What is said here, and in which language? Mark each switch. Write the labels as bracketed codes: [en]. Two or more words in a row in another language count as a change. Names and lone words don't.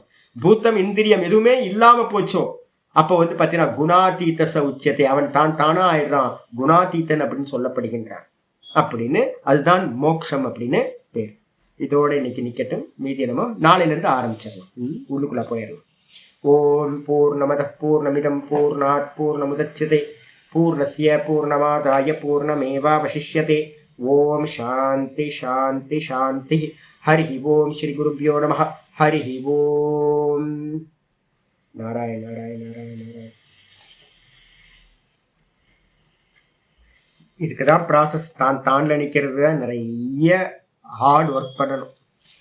[ta] பூத்தம் இந்திரியம் எதுவுமே இல்லாம போச்சோ, அப்போ வந்து பாத்தீங்கன்னா குணாதீத உச்சத்தை, அவன் தானா ஆயிடுறான், குணாதீதன் அப்படின்னு சொல்லப்படுகின்றான். அப்படின்னு அதுதான் மோட்சம் அப்படின்னு பேர். இதோட இன்னைக்கு நிக்கட்டும், மீதி நம்ம நாளையில இருந்து ஆரம்பிச்சிடலாம். உள்ளுக்குள்ள போயிடலாம். [sa] ॐ पूर्णमद पूर्णमिदम् पूर्णात् पूर्णमुदच्यते पूर्णस्य पूर्णमादाय पूर्णमेवावशिष्यते. ॐ शान्ति शान्ति शान्ति. हरि ॐ श्री गुरुभ्यो नमः. हरि ॐ. நாராயண நாராயண நாராயண நாராயண. [ta] இதுக்குதான் ப்ராசஸ். தான்ல நிக்கிறது தான் நிறைய ஹார்ட் ஒர்க் பண்ணணும்.